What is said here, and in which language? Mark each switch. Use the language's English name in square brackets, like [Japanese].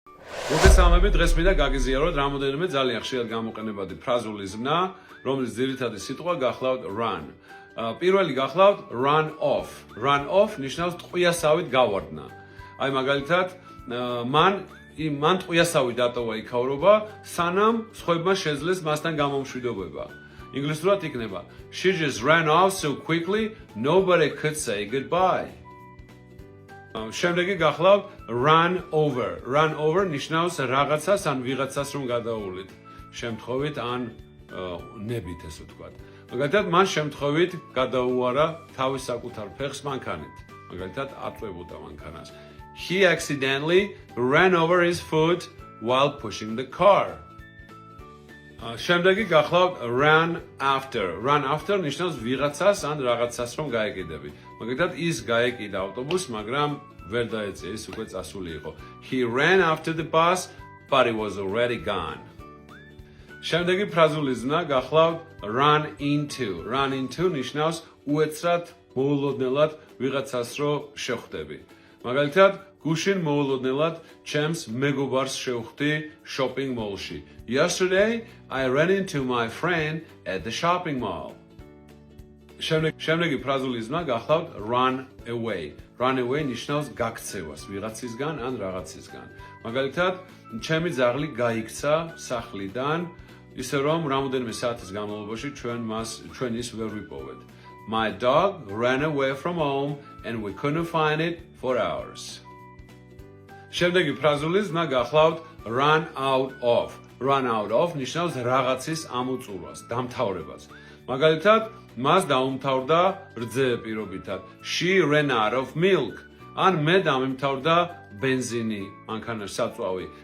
[Georgian] მოგესალმებით, დღეს მინდა გაგიზიაროთ რამოდენიმე ძალიან ხშირად გამოყენებადი ფრაზული ზმნა, რომლის ძირითადი სიტყვა გახლავთ run. პირველი გახლავთ run off. Run off ნიშნავს ტყვიასავით გავარდნა. აი მაგალითად, მან ტყვიასავი დატოვა იქაურობა, სანამ სხვებმა შეძლეს მასთან გამომშვიდობება. ინგლისურად იქნება [English] She just ran off so quickly, nobody could say goodbye. [Georgian] შემდეგი გახლავთ run over. Run over ნიშნავს რაღაცას ან ვიღაცას რომ გადაულით. შემთხვევით ან ნებით ესე ვთქვათ. მაგალითად, მან შემთხვევით გადაუარა თავის საკუთარ ფეხს მანქანით. მაგალითად, ატყვევოდა მანქანას. [English] He accidentally ran over his foot while pushing the car. [Georgian] შემდეგი გახლავთ run after. Run after ნიშნავს ვიღაცას ან რაღაცას რომ გაეკიდები. მაგალითად, ის გაეკიდა ავტობუსს, მაგრამ ვერ დაეწია, ის უკვე წასული იყო. [English] He ran after the bus, but it was already gone. [Georgian] შემდეგი ფრაზული ზმნა გახლავთ run into. Run into ნიშნავს უეცრად მოულოდნელად ვიღაცას რო შეხვდები. მაგალითად, გუშინ მოულოდნელად ჩემს მეგობარს შევხვდი shopping mall-ში. [English] Yesterday, I ran into my friend at the shopping mall. [Georgian] შემდეგი ფრაზული ზმნა გახლავთ run away. Run away ნიშნავს გაქცევას ვიღაცისგან ან რაღაცისგან. მაგალითად, ჩემი ძაღლი გაიქცა სახლიდან, ისე რომ რამოდენიმე საათის განმავლობაში ჩვენ ის ვერ ვიპოვეთ. [English] My dog ran away from home and we couldn't find it for hours. [Georgian] შემდეგი ფრაზული ზმნა გახლავთ run out of. Run out of ნიშნავს რაღაცის ამოწურვას, დამთავრებას. მაგალითად, მას დაუმთავრდა რძე პირობითად. [English] She ran out of milk. [Georgian] ან მე დამიმთავრდა ბენზინი, მანქანა საწვავი.